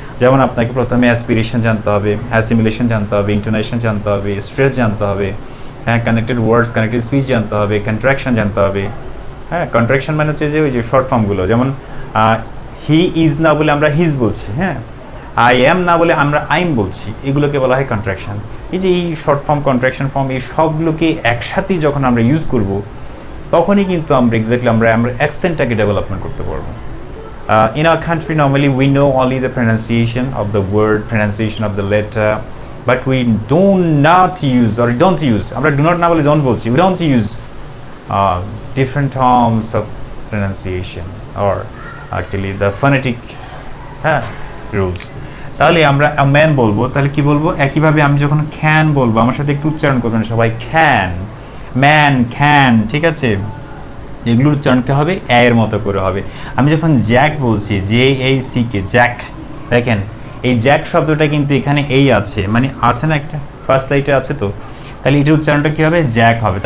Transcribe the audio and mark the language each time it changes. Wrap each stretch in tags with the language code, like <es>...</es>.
<bn>যেমন আপনাকে প্রথমে অ্যাসপিরেশন জানতে হবে, অ্যাসিমিলেশন জানতে হবে, ইন্টোনেশন জানতে হবে, স্ট্রেস জানতে হবে, হ্যাঁ, কানেক্টেড ওয়ার্ডস, কানেক্টেড স্পিচ জানতে হবে, কন্ট্রাকশন জানতে হবে, হ্যাঁ, কন্ট্রাকশন মানে হচ্ছে যে ওই যে শর্ট ফর্মগুলো, যেমন হি ইজ না বলে আমরা হিজ বলছি, হ্যাঁ, আই এম না বলে আমরা আইম বলছি, এগুলোকে বলা হয় কন্ট্রাকশন। এই যে এই শর্ট ফর্ম, কন্ট্রাকশন ফর্ম, এই সবগুলোকে একসাথেই যখন আমরা ইউজ করব তখনই কিন্তু আমরা এক্স্যাক্টলি আমরা অ্যাকসেন্টটাকে ডেভেলপমেন্ট করতে পারবো।</bn> <en>In our country normally we know only the pronunciation of the word, pronunciation of the letter, but we do not use or don't use,</en> <bn>আমরা do not না বলে don't বলছি,</bn> <en>we don't use different terms of pronunciation or actually the phonetic rules.</en> <bn>তাহলে আমরা man বলবো, তাহলে কি বলবো, একইভাবে আমি যখন ক্যান বলবো আমার সাথে একটু উচ্চারণ করবেন সবাই, ক্যান, ম্যান, ক্যান, ঠিক আছে, এগুলো উচ্চারণটা হবে এর মতো করে হবে। আমি যখন জ্যাক বলছি, JACK, জ্যাক, দেখেন এই জ্যাক শব্দটা কিন্তু এখানে এই আছে, মানে আছে না একটা ফার্স্ট লাইটে আছে, তো তাহলে এটার উচ্চারণটা কী হবে, জ্যাক হবে।</bn>